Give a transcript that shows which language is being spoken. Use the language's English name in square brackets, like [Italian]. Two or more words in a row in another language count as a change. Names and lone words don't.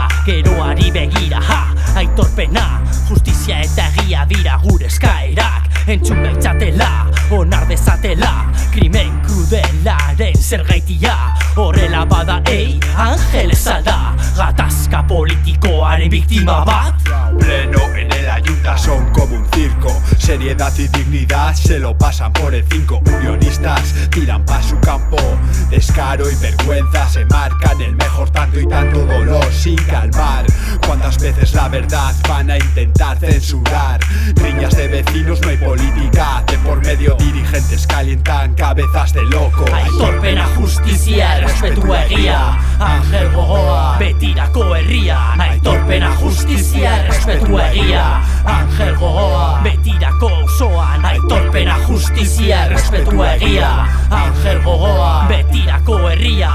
[Basque] Geroari begira, aitorpena, justizia eta egia dira gure eskaerak. Entzun gaitzatela, onar dezatela, krimen krudelaren zergaitia. Horrela bada, Angel ezalda, gatazka politikoaren biktima bat. [Spanish] Pleno en el ayuda son como un circo, seriedad y dignidad se lo pasan por el 5. Unionistas tiran pa' su campo, descaro y vergüenza se marcan el mejor tanto y tanto dolor sin calmar. ¿Cuántas veces la verdad van a intentar censurar? Riñas de vecinos, no hay política de por medio, dirigentes calientan cabezas de loco. [Basque] Aitorpena justizia errespetu egia, Angel gogoa, betirako herria. Aitorpena justizia errespetu egia, Angel gogoa, betirako auzoan. Aitorpena justizia errespetu egia, Angel gogoa, betirako herria.